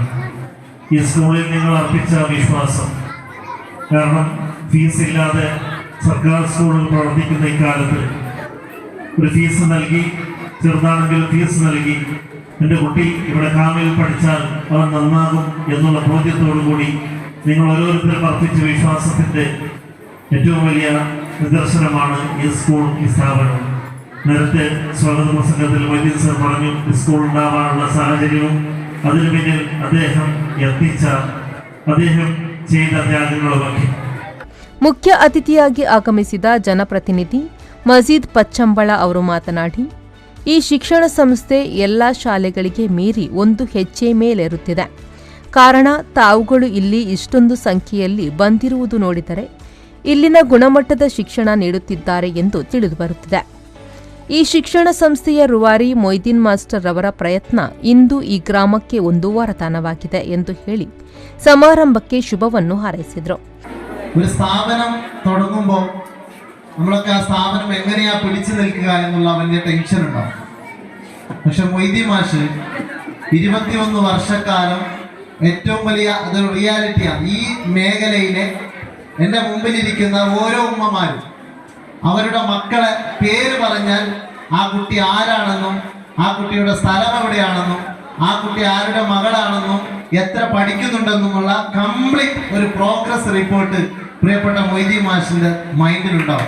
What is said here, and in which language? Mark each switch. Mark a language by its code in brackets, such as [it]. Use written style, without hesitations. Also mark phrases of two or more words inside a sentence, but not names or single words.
[ml] ഈ സ്കൂളിൽ നിങ്ങൾ അർപ്പിച്ച വിശ്വാസം, കാരണം ഫീസ് ഇല്ലാതെ സർക്കാർ സ്കൂളുകൾ പ്രവർത്തിക്കുന്ന ഇക്കാലത്ത് ഒരു ഫീസ് നൽകി, ചെറുതാണെങ്കിൽ ഫീസ് നൽകി എൻ്റെ കുട്ടി ഇവിടെ കാമിൽ പഠിച്ചാൽ അവൻ നന്നാകും എന്നുള്ള ബോധ്യത്തോടുകൂടി നിങ്ങൾ ഓരോരുത്തരും അർപ്പിച്ച വിശ്വാസത്തിൻ്റെ ഏറ്റവും വലിയ നിദർശനമാണ് ഈ സ്കൂൾ, ഈ സ്ഥാപനം. നേരത്തെ സ്വാഗത പ്രസംഗത്തിൽ മൊയ്തീൻ സർ പറഞ്ഞു, സ്കൂൾ ഉണ്ടാവാനുള്ള സാഹചര്യവും അതിനു പിന്നിൽ അദ്ദേഹം ചെയ്ത ത്യാഗങ്ങളുമൊക്കെ. [kn] ಮುಖ್ಯ ಅತಿಥಿಯಾಗಿ ಆಗಮಿಸಿದ ಜನಪ್ರತಿನಿಧಿ ಮಜೀದ್ ಪಚ್ಚಂಬಳ ಅವರು ಮಾತನಾಡಿ, ಈ ಶಿಕ್ಷಣ ಸಂಸ್ಥೆ ಎಲ್ಲಾ ಶಾಲೆಗಳಿಗೆ ಮೀರಿ ಒಂದು ಹೆಜ್ಜೆ ಮೇಲೇರುತ್ತಿದೆ. ಕಾರಣ ತಾವುಗಳು ಇಲ್ಲಿ ಇಷ್ಟೊಂದು ಸಂಖ್ಯೆಯಲ್ಲಿ ಬಂದಿರುವುದು ನೋಡಿದರೆ ಇಲ್ಲಿನ ಗುಣಮಟ್ಟದ ಶಿಕ್ಷಣ ನೀಡುತ್ತಿದ್ದಾರೆ ಎಂದು ತಿಳಿದುಬರುತ್ತಿದೆ. ಈ ಶಿಕ್ಷಣ ಸಂಸ್ಥೆಯ ರೂವಾರಿ ಮೊಯ್ದೀನ್ ಮಾಸ್ಟರ್ ಅವರ ಪ್ರಯತ್ನ ಇಂದು ಈ ಗ್ರಾಮಕ್ಕೆ ಒಂದು ವರದಾನವಾಗಿದೆ ಎಂದು ಹೇಳಿ ಸಮಾರಂಭಕ್ಕೆ ಶುಭವನ್ನು ಹಾರೈಸಿದರು. [ml] ഒരു സ്ഥാപനം തുടങ്ങുമ്പോൾ നമ്മളൊക്കെ ആ സ്ഥാപനം എങ്ങനെയാ പിടിച്ചു നിൽക്കുക എന്നുള്ള വലിയ ടെൻഷൻ ഉണ്ടാവും. പക്ഷെ മൊയ്തീൻ മാഷ് 21 വർഷക്കാലം ഏറ്റവും വലിയ അത് റിയാലിറ്റിയാണ്. ഈ മേഖലയിലെ എൻ്റെ മുമ്പിലിരിക്കുന്ന ഓരോ ഉമ്മമാരും അവരുടെ മക്കളെ പേര് പറഞ്ഞാൽ ആ കുട്ടി ആരാണെന്നും ആ കുട്ടിയുടെ സ്ഥലം എവിടെയാണെന്നും ആ കുട്ടി ആരുടെ മകളാണെന്നും എത്ര പഠിക്കുന്നുണ്ടെന്നുമുള്ള കംപ്ലീറ്റ് ഒരു [en] progress report [ml] പ്രിയപ്പെട്ട മൊയ്തീൻ മാഷിന്റെ മൈൻഡിലുണ്ടാവും.